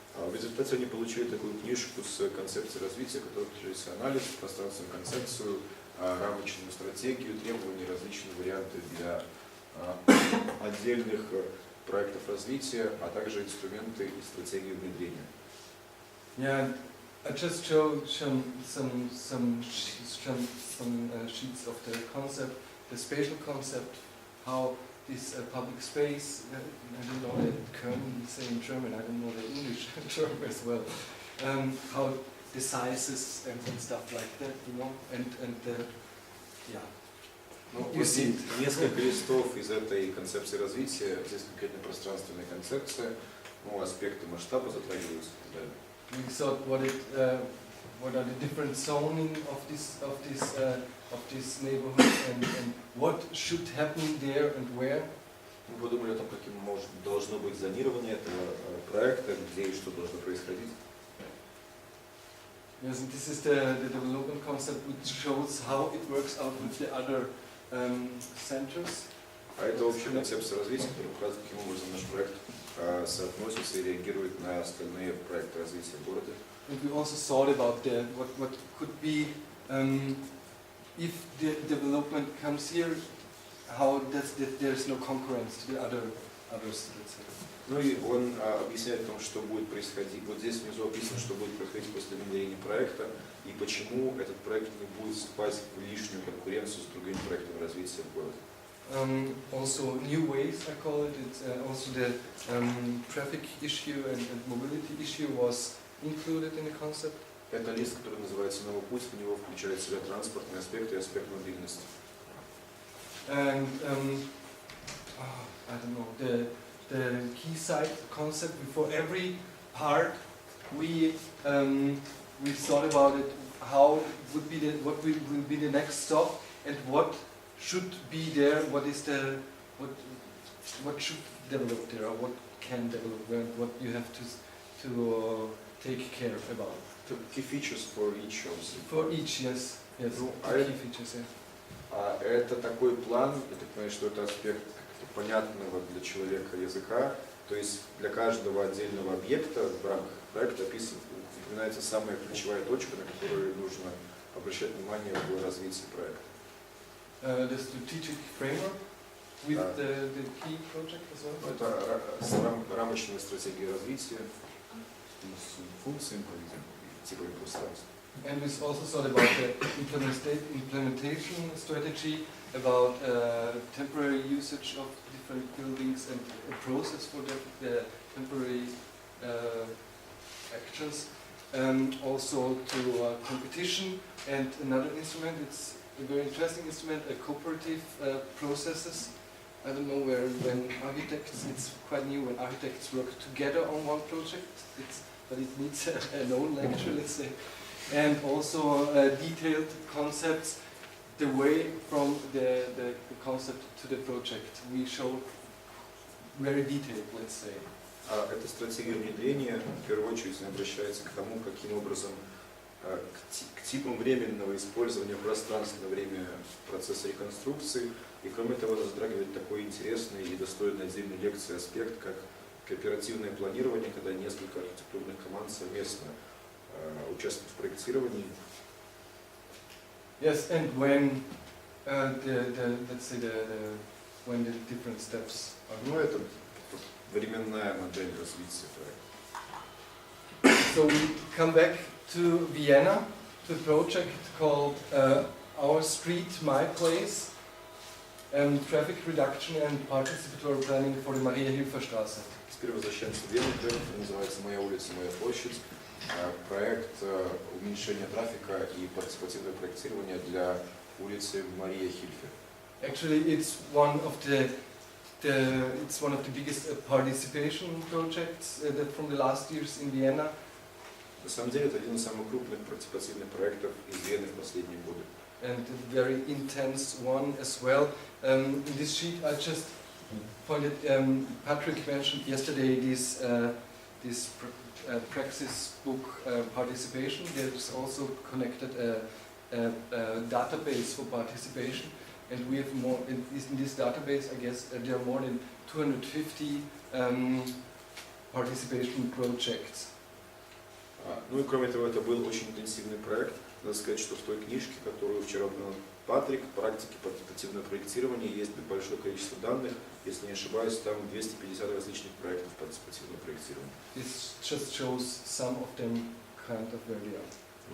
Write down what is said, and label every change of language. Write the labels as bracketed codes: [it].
[ru] В результате они получили такую книжку с концепцией развития, которая включает анализ, пространственную концепцию, рамочную стратегию, требования, различные варианты для отдельных проектов развития, а также инструменты и стратегии внедрения. [en] Yeah, I just showed some sheets of the concept, the spatial concept, how this public space, I don't know the term, say in German, I don't know the English term as well, how the sizes and stuff like that, yeah. You see [ru] несколько листов из этой концепции развития, здесь конкретно пространственная концепция, аспекты масштаба затрагиваются и так далее. [en] We thought what are the different zoning of this neighborhood and what should happen there and where. [ru] Мы подумали о том, каким должно быть зонирование этого проекта, где и что должно происходить. [en] Yes, and this is the development concept which shows how it works out with the other centers. [ru] А это общая концепция развития, которая показывает, каким образом наш проект соотносится и реагирует на остальные проекты развития города. [en] And we also thought about what could be if the development comes here, how there's no concurrence to the others, let's say. [ru] Ну и он объясняет о том, что будет происходить. Вот здесь внизу описано, что будет происходить после внедрения проекта и почему этот проект не будет вступать в лишнюю конкуренцию с другими проектами развития в городе. [en] Also new ways, I call it. It's also the traffic issue and mobility issue was included in the concept. [ru] Это лист, который называется «Новый путь», в него включает в себя транспортный аспект и аспект мобильности. [en] And I don't know, the key site concept before every part we thought about it, how would be what will be the next stop and what should be there, what should develop there, or what can develop, what you have to take care about. Key features for each of them. For each, yes, yes. Ну, key features, yeah. [ru] Это такой план, я так понимаю, что это аспект понятного для человека языка, то есть для каждого отдельного объекта в рамках проекта упоминается самая ключевая точка, на которую нужно обращать внимание в развитии проекта. [en] The strategic framework with the key project as well. [ru] Это рамочная стратегия развития с функциями типа пространства. [en] And we also thought about the implementation strategy, about temporary usage of different buildings and a process for the temporary actions. Also to competition and another instrument, it's a very interesting instrument, cooperative processes. I don't know when architects, it's quite new when architects work together on one project, but it needs an own lecture, let's say. And also detailed concepts, the way from the concept to the project. We show very detailed, let's say. [ru] Эта стратегия внедрения в первую очередь обращается к тому, каким образом к типам временного использования пространства на время процесса реконструкции. И кроме того, затрагивает такой интересный и достойный отдельной лекции аспект, как кооперативное планирование, когда несколько архитектурных команд совместно участвуют в проектировании. [en] Yes, and when let's say when the different steps are. [ru] Ну, это временная модель развития проекта. [en] So we come back to Vienna, to a project called Our Street, My Place, Traffic Reduction and Participatory Planning for the Maria-Hilfer-Straße. [ru] Теперь возвращаемся в Вену, проект называется «Моя улица, моя площадь». Проект уменьшения трафика и партисипативное проектирование для улицы Мария Хильфер. [en] Actually, it's one of the biggest participation projects from the last years in Vienna. [ru] На самом деле, это один из самых крупных партисипативных проектов из Вены в последние годы. [en] And a very intense one as well. In this sheet, I just pointed. Patrick mentioned yesterday this praxis book participation. There's also connected a database for participation, and we have more in this database. I guess there are more than 250 participation projects. [ru] Ну и кроме того, это был очень интенсивный проект. Надо сказать, что в той книжке, которую вчера упомянул Патрик, практики партисипативного проектирования, есть большое количество данных. Если не ошибаюсь, там 250 различных проектов партисипативного проектирования. [en] This just shows some of them kind of where they are.